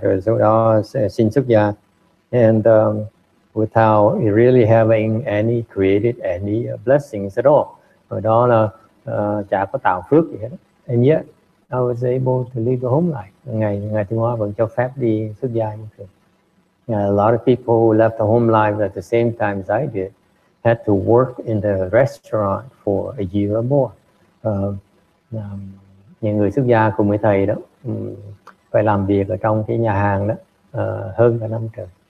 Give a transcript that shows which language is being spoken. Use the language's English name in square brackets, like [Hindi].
[English] Rồi sau đó xin xuất gia, and without really having created any blessings at all. [Vietnamese] Rồi đó là chả có tạo phước gì hết. [English] And yet I was able to leave the home life. [Vietnamese] Ngài Thiên Hóa vẫn cho phép đi xuất gia như thế. [English] A lot of people who left the home life at the same time as I did had to work in the restaurant for a year or more. [Vietnamese] Những người xuất gia cùng với thầy đó phải làm việc ở trong cái nhà hàng đó hơn cả năm trời.